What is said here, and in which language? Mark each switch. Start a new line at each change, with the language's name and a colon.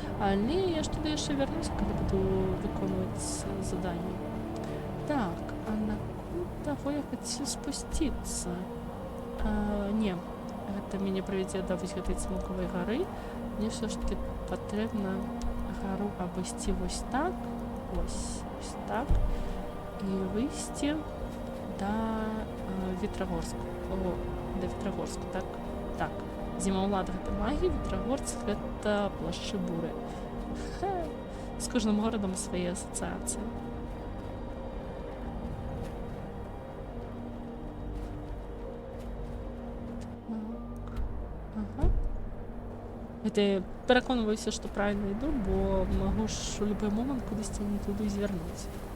Ukrainian: Але я ж туди ще вернусь, коли буду виконувати задання.
Russian: Так, а на кого я хочу спуститься? Не, это меня приведет до
Belarusian: вось гэтай Цмоковой горы.
Ukrainian: Мне все ж таки потрібно гору обойти ось так, ось так, і вийти до Ветрогорску. О, до Ветрогорску, так? Так.
Belarusian: Зимоулад гэта магія, Ветрогорск гэта плашчы буры.
Ukrainian: З кожним городом свої асоціації. Ага.
Russian: Это
Ukrainian: я переконуюся, що правильно йду, бо можу ж у будь-який момент кудись не туди звернути.